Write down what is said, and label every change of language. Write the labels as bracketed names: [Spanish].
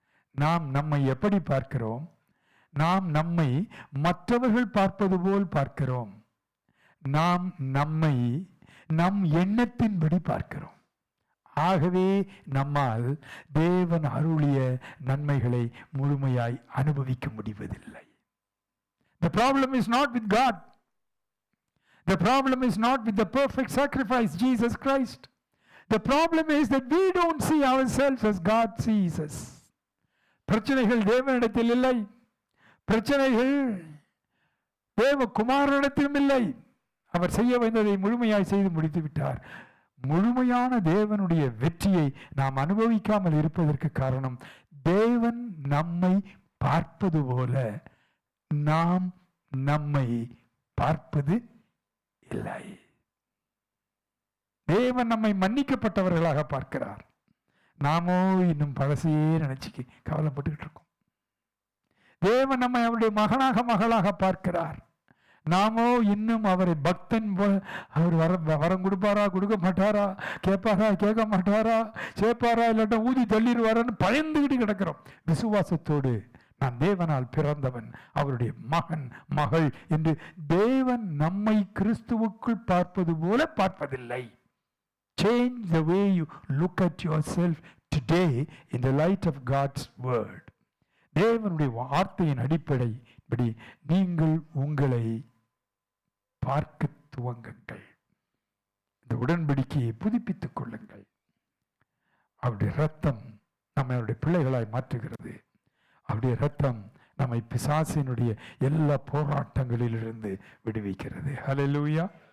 [Tamil] நாம் நம்மை எப்படி பார்க்கிறோம்? நாம் நம்மை மற்றவர்கள் பார்ப்பது போல் பார்க்கிறோம். நாம் நம்மை நம் எண்ணத்தின்படி பார்க்கிறோம். ஆகவே நம்மால் தேவன் அருளிய நன்மைகளை முழுமையாய் அனுபவிக்க முடிவதில்லை. [English] The problem is not with God. The problem is not with the perfect sacrifice, Jesus Christ. The problem is that we don't see ourselves as God sees us. [Tamil] பிரச்சனைகள் தேவனிடத்தில் இல்லை. பிரச்சனைகள் தேவகுமாரனிடத்திலும் இல்லை. அவர் செய்ய வந்ததை முழுமையாய் செய்து முடித்து விட்டார். முழுமையான தேவனுடைய வெற்றியை நாம் அனுபவிக்காமல் இருப்பதற்கு காரணம், தேவன் நம்மை பார்ப்பது போல நாம் நம்மை பார்ப்பது இல்லை. தேவன் நம்மை மன்னிக்கப்பட்டவர்களாக பார்க்கிறார். நாமோ இன்னும் பழசையே நினைச்சு கவலைப்பட்டுக்கிட்டு இருக்கோம். தேவன் நம்மை அவருடைய மகனாக மகளாக பார்க்கிறார். நாமோ இன்னும் அவரை பக்தன், அவர் வரம் கொடுப்பாரா கொடுக்க மாட்டாரா, கேட்பாரா கேட்க மாட்டாரா, சேர்ப்பாரா இல்லாட்டா ஊதி தள்ளிடுவாரான்னு பயந்துகிட்டு கிடக்கிறோம். விசுவாசத்தோடு நான் தேவனால் பிறந்தவன், அவருடைய மகன் மகள் என்று தேவன் நம்மை கிறிஸ்துவுக்குள் பார்ப்பது போல பார்ப்பதில்லை. [English] Change the way you look at yourself today in the light of God's word. [Tamil] தேவனுடைய வார்த்தையின் அடிப்படைப்படி நீங்கள் உங்களை பார்க்க துவங்குங்கள். இந்த உடன்படிக்கையை புதுப்பித்துக் கொள்ளுங்கள். அவருடைய ரத்தம் நம்மை அவருடைய பிள்ளைகளாய் மாற்றுகிறது. அவருடைய ரத்தம் நம்மை பிசாசினுடைய எல்லா போராட்டங்களிலிருந்து விடுவிக்கிறது. ஹல்லேலூயா.